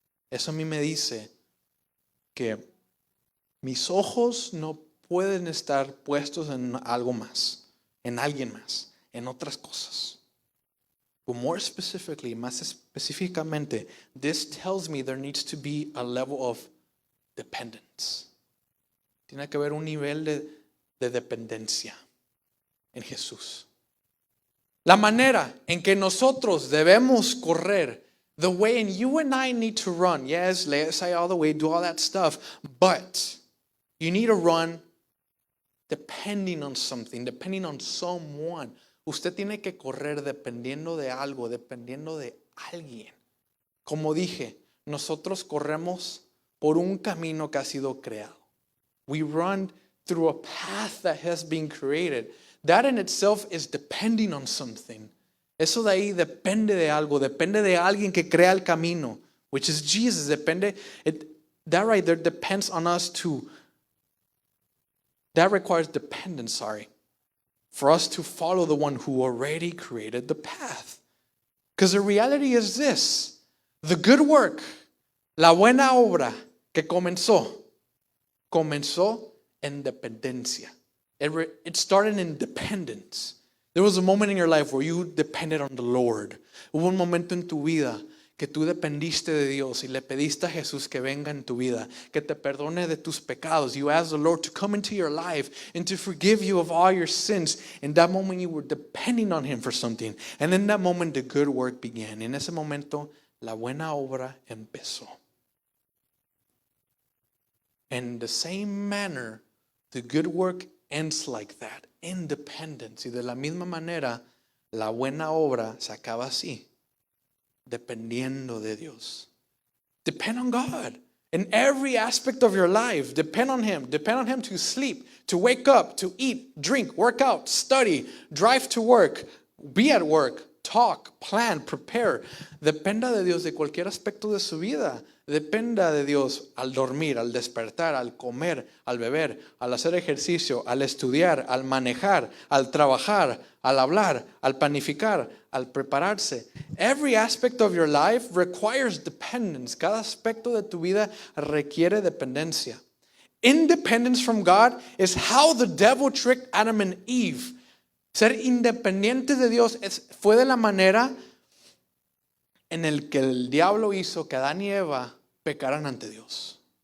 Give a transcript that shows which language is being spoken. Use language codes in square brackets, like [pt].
[es] Eso a mí me dice que mis ojos no pueden estar puestos en algo más, en alguien más, en otras cosas. [en] But more specifically, [es] más específicamente, [en] this tells me there needs to be a level of dependence. [es] Tiene que haber un nivel de dependencia en Jesús. La manera en que nosotros debemos correr, [en] the way and you and I need to run. Yes, let's say all the way, do all that stuff. But you need to run depending on something, depending on someone. [es] Usted tiene que correr dependiendo de algo, dependiendo de alguien. Como dije, nosotros corremos por un camino que ha sido creado. [en] We run through a path that has been created. That in itself is depending on something. [es] Eso de ahí depende de algo, depende de alguien que crea el camino, [en] which is Jesus. That right there depends on us too. That requires dependence, for us to follow the one who already created the path. Because the reality is this, the good work, [es] la buena obra que comenzó en dependencia. [en] It started in dependence. There was a moment in your life where you depended on the Lord. [es] Hubo un momento en tu vida que tú dependiste de Dios y le pediste a Jesús que venga en tu vida, que te perdone de tus pecados. [en] You asked the Lord to come into your life and to forgive you of all your sins. In that moment you were depending on Him for something. And in that moment the good work began. [es] En ese momento la buena obra empezó. [en] In the same manner, the good work ends like that, independence. [es] Y de la misma manera, la buena obra se acaba así, dependiendo de Dios. [en] Depend on God in every aspect of your life. Depend on Him. Depend on Him to sleep, to wake up, to eat, drink, work out, study, drive to work, be at work, talk, plan, prepare. [es] Dependa de Dios de cualquier aspecto de su vida. Dependa de Dios al dormir, al despertar, al comer, al beber, al hacer ejercicio, al estudiar, al manejar, al trabajar, al hablar, al planificar, al prepararse. [en] Every aspect of your life requires dependence. [es] Cada aspecto de tu vida requiere dependencia. [en] Independence from God is how the devil tricked Adam and Eve. [es] Ser independientes de Dios fue de la manera en el que el diablo hizo que Adán y Eva pecaran ante Dios.